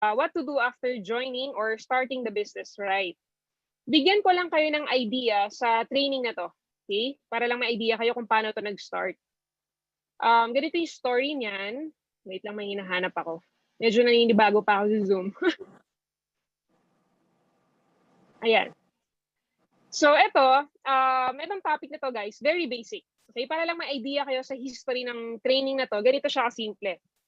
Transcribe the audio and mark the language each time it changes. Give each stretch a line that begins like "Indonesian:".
English: what to do after joining or starting the business, right?
Filipino: Bigyan ko lang kayo ng idea sa training na to. Okay? Para lang may idea kayo kung paano to nag-start. Ganito yung story niyan. Wait lang, may hinahanap ako. Medyo naninibago pa ako sa Zoom. Ayan. So, itong topic na to, guys, very basic.
English: Okay?
Filipino: Para lang may idea kayo sa history ng training na to, ganito siya kasimple.